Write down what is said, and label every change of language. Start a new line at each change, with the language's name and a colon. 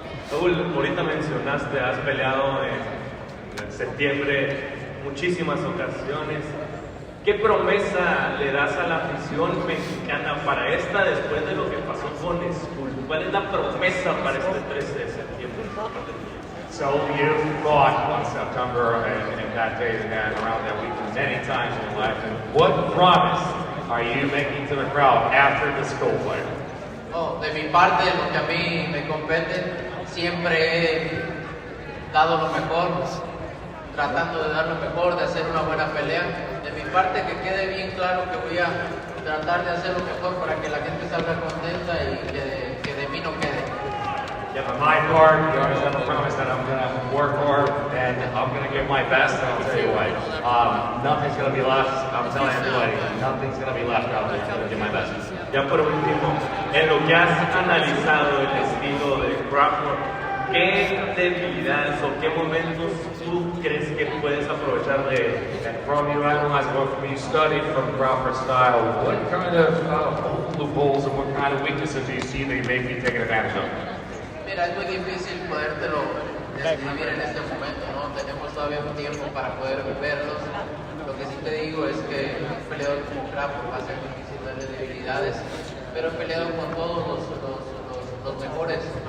Spanish: Saúl, ahorita mencionaste, has peleado en septiembre muchísimas ocasiones. ¿Qué promesa le das a la afición mexicana para esta después de lo que pasó con Skull? ¿Cuál es la promesa para este 13 de septiembre?
English: So you fought on September and that day and around that week many times in your life. And what promise are you making to the crowd after the Skull fight?
Spanish: Oh, de mi parte, lo que a mí me compete, siempre he dado lo mejor, tratando de dar lo mejor, de hacer una buena pelea. De mi parte, que quede bien claro que voy a tratar de hacer lo mejor para que la gente salga contenta y que de mí no quede.
English: Yeah, for my part, you always have a promise that I'm going to work hard and I'm going to give my best. And I'll tell you what, nothing's going to be left. I'm telling everybody, nothing's going to be left out there. I'm going to give my best.
Spanish: Ya por último, en lo que has analizado el estilo de Crawford, ¿qué debilidades o qué momentos tú crees que puedes aprovechar de él?
English: And from you analyze what you studied from Crawford's style, what kind of loopholes and what kind of weaknesses do you see that you may be taking advantage of?
Spanish: Mira, es muy difícil podértelo describir en este momento, ¿no? Tenemos todavía un tiempo para poder verlos. Lo que sí te digo es que un peleador como Crawford va a ser difícil darle debilidades, pero he peleado con todos los mejores.